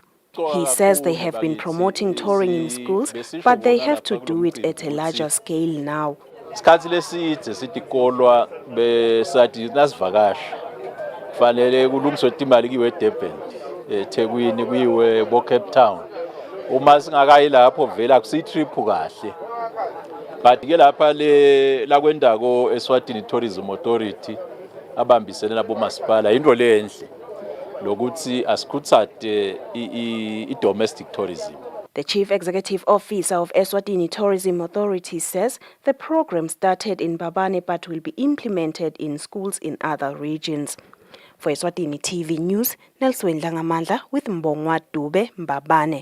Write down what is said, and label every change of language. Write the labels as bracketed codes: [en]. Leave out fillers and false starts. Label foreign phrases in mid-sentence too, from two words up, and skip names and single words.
[en] He says they have been promoting touring in schools, but they have to do it at a larger scale now. [ss] But lapha la kwendako Eswatini Tourism Authority abambisene nabo masipala into lenhle lokuthi asikhuthathe i- [en] domestic tourism. The Chief Executive Officer of Eswatini Tourism Authority says the program started in Mbabane but will be implemented in schools in other regions. For Eswatini TV News, Nelson Langamandla with Mbongwa Dube, Mbabane.